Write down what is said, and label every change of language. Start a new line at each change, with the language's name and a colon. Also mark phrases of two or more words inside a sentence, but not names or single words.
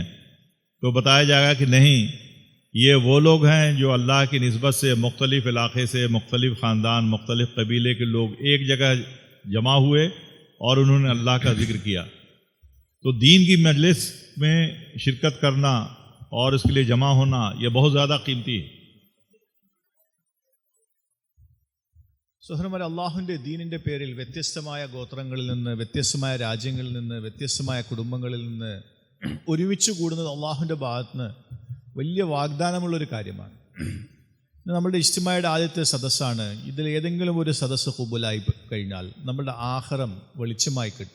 Urdu: تو بتایا جائے گا کہ نہیں، یہ وہ لوگ ہیں جو اللہ کی نسبت سے مختلف علاقے سے، مختلف خاندان، مختلف قبیلے کے لوگ ایک جگہ جمع ہوئے اور انہوں نے اللہ کا ذکر کیا۔ تو دین کی مجلس میں شرکت کرنا اور اس کے لیے جمع ہونا یہ بہت زیادہ قیمتی ہے۔
Malayalam: സഹോദരന്മാരെ, അള്ളാഹുവിൻ്റെ ദീനിൻ്റെ പേരിൽ വ്യത്യസ്തമായ ഗോത്രങ്ങളിൽ നിന്ന്, വ്യത്യസ്തമായ രാജ്യങ്ങളിൽ നിന്ന്, വ്യത്യസ്തമായ കുടുംബങ്ങളിൽ നിന്ന് ഒരുമിച്ച് കൂടുന്നത് അള്ളാഹുവിൻ്റെ ഭാഗത്ത് നിന്ന് വലിയ വാഗ്ദാനമുള്ളൊരു കാര്യമാണ്. നമ്മുടെ ഇജ്തിമായുടെ ആദ്യത്തെ സദസ്സാണ്. ഇതിൽ ഏതെങ്കിലും ഒരു സദസ്സ് ഖുബൂലായി കഴിഞ്ഞാൽ നമ്മളുടെ ആഖിറം വെളിച്ചമായി കിട്ടും.